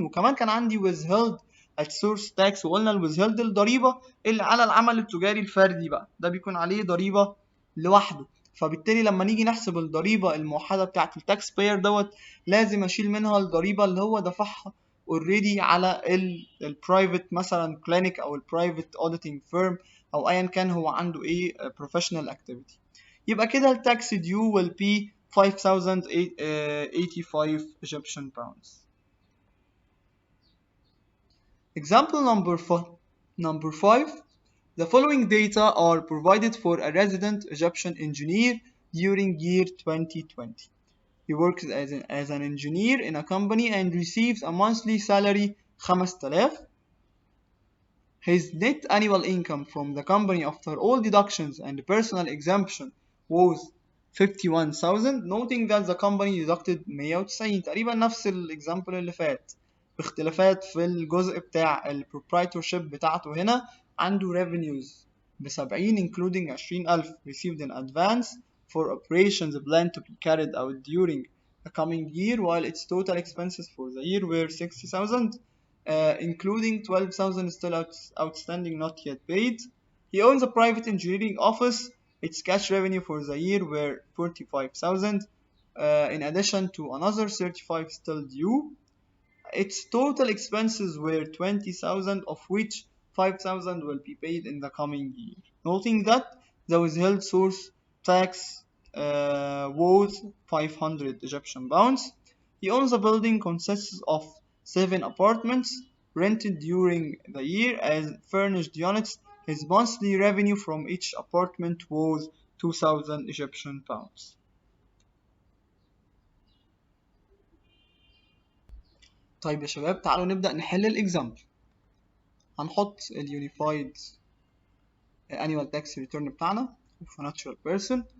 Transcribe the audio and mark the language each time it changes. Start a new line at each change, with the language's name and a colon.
Arabic: وكمان كان عندي
English: withheld at source tax،
Arabic: وقلنا ال withheld الضريبة اللي على العمل التجاري الفردي بقى ده بيكون عليه ضريبة لوحده. فبالتالي لما نيجي نحسب الضريبة الموحدة بتاعة التاكس باير دوت لازم اشيل منها الضريبة اللي هو دفعها اوريدي على البرايفت مثلا كلينيك او البرايفت اوديتنج فيرم او ايا كان هو عنده ايه بروفيشنال اكتيفيتي. يبقى كده
English: ال tax due will be 5,085 Egyptian pounds. Example number 5. The following data are provided for a resident Egyptian engineer during year 2020. He works as an engineer in a company and receives a monthly salary 5,000. His net annual income from the company after all deductions and personal exemption was 51,000, noting that the company deducted 190.
Arabic: تقريبا نفس الاكزامبل اللي فات، باختلافات في الجزء بتاع ال proprietorship بتاعته. هنا عنده
English: revenues ب70 including 20,000 received in advance for operations planned to be carried out during the coming year, while its total expenses for the year were 60,000. Including 12,000 still outstanding, not yet paid. He owns a private engineering office. Its cash revenue for the year were 45,000, in addition to another 35 still due. Its total expenses were 20,000, of which 5,000 will be paid in the coming year. Noting that the withheld source tax was 500 Egyptian pounds. He owns a building consists of 7 apartments rented during the year as furnished units. His monthly revenue from each apartment was 2,000 Egyptian pounds.
Arabic: طيب يا شباب، تعالوا نبدأ نحل الإكزامبل. هنحط اليونيفايد
English: annual tax return
Arabic: بتاعنا
English: for natural person.